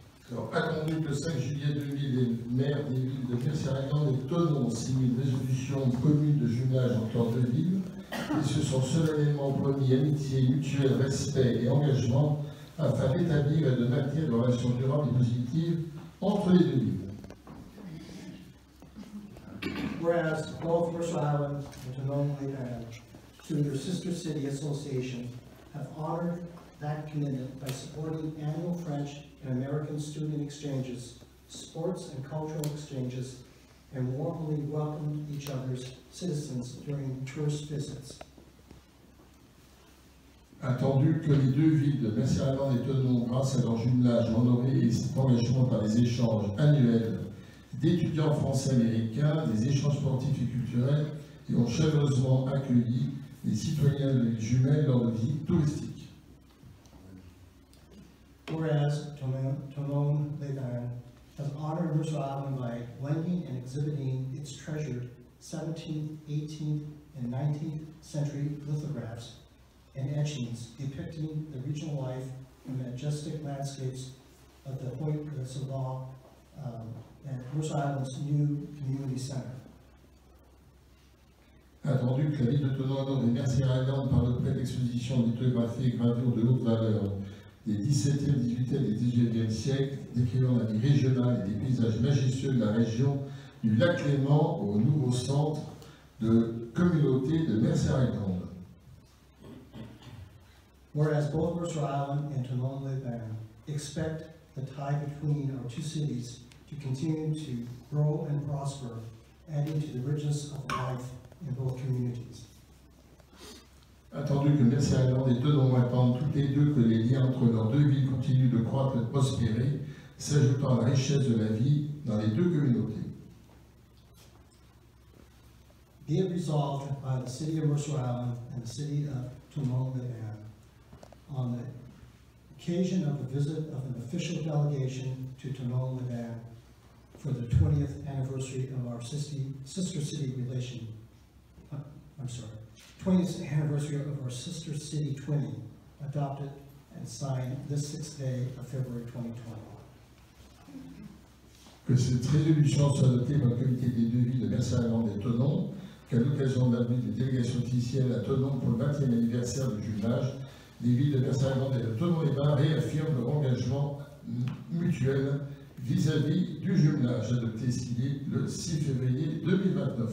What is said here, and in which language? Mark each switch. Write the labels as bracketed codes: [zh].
[fr] Alors, attendu que le 5 juillet 2000, les maires des villes de Mercier-Island et Thonon signent une résolution commune de jumelage entre leurs deux villes, ils se sont solennellement promis amitié, mutuel respect et engagement afin d'établir et de maintenir des relations durables et positives entre les deux villes. [en] Whereas both Mercer Island and Tooele, through their sister city association, have honored that commitment by supporting annual French and American student exchanges, sports and cultural exchanges, and warmly welcomed each other's citizens during tourist visits. [fr] Attendu que les deux villes de Mercier-Island et Thonon, grâce à leur jumelage, ont honoré cet engagement par les échanges annuels d'étudiants français américains, des échanges sportifs et culturels, et ont chaleureusement accueilli les citoyens de l'île jumelle lors de visites touristiques. [en] Whereas Tooele has honored Mercer Island by lending and exhibiting its treasured 17th, 18th, and 19th century lithographs and etchings depicting the regional life and majestic landscapes of the Hoyt Saval and Mercer Island's new community center. [fr] Attendu que la ville de Thonon honore et Mercier-Island par le prêt d'exposition lithographiée et gravure de haute valeur des 17e, 18e et 19e siècles, décrivant la vie régionale et des paysages majestueux de la région du lac Léman au nouveau centre de communauté de Mercier-Island. [en] Whereas both Mercer Island and Tooele expect the tie between our two cities to continue to grow and prosper, adding to the richness of life in both communities. [fr] Attendu que Mercier-Island et Thonon attendent toutes les deux que les liens entre leurs deux villes continuent de croître et de prospérer, s'ajoutant à la richesse de la vie dans les deux communautés. [en] Be it resolved by the city of Mercer Island and the city of Tooele on the occasion of the visit of an official delegation to Tooele for the 20th anniversary of our sister city relation. 20th anniversary of our sister city twinning, adopted and signed this 6th day of February 2020. [fr] Que cette résolution soit adoptée par le comité des deux villes de Mercier-Island et Thonon, qu'à l'occasion de la venue d'une délégation officielle à Thonon pour le 20e anniversaire du jumelage, Les villes de Mercier-Island et de Thonon-les-Bains réaffirment leur engagement mutuel vis-à-vis du jumelage adopté signé le 6 février 2020.